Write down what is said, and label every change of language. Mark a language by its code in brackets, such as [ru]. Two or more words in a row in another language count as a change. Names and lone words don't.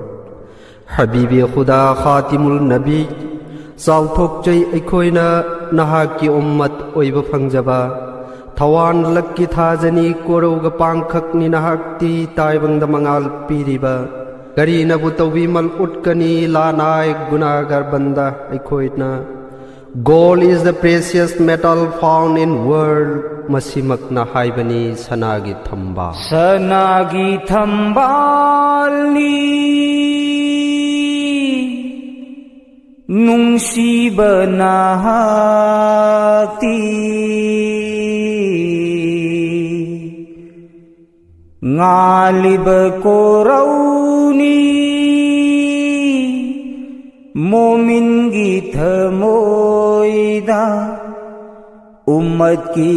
[mni] Habibi Khuda Khatimul Nabi, Salthokjai Aikoina Nahaki Ummat Oiba Fangjaba, Tawan Lakki Thajani Koroga Pangkhakni Nahakti Taibang Damangal Piriba, Garina Butawimal Utkani Lanai Gunagar Banda Aikoina. [en] Gold is the precious metal found in world. [mni] Masimak na haibani sanagi thamba. Sanagi thambali nungsiba na hati ngalib korauni momin githamoida Ummat ki